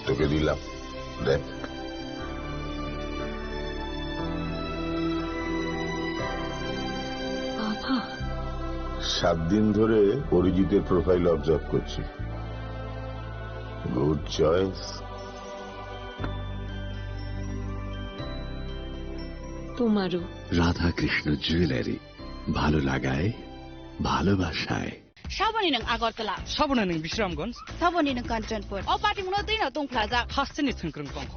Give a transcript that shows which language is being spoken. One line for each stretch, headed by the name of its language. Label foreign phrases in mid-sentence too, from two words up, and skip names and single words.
Bangla: তোকে দিলাম, দেখ, 7 দিন ধরে অরিজিতের
English: profile observe
Bangla: করছি।
English: good choice.
Bangla: তোমারও। রাধাকৃষ্ণ জুয়েলারি, ভালো লাগায় ভালোবাসায়।
Kok Borok: साबोनी नों आगरतला, साबोना नों विश्रामगंज, साबोनी नों कांचनपुर, ओ पार्टीमुनो दैनाव दंफ्लाजा, हास्टेनि थोंख्रों कंखर,